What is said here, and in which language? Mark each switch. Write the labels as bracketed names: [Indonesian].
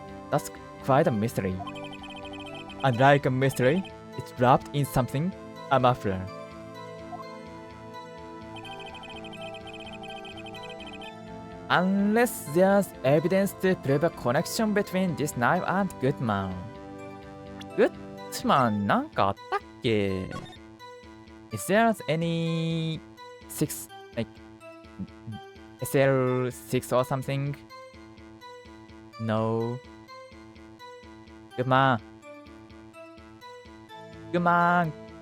[English] That's quite a mystery. Unlike a mystery, it's wrapped in something, a muffler. Unless there's evidence to prove a connection between this knife and Goodman. [Japanese] Goodman なんかあったっけ? [English] Is there any 6 like SL6 or something? No. Goodman. Goodman.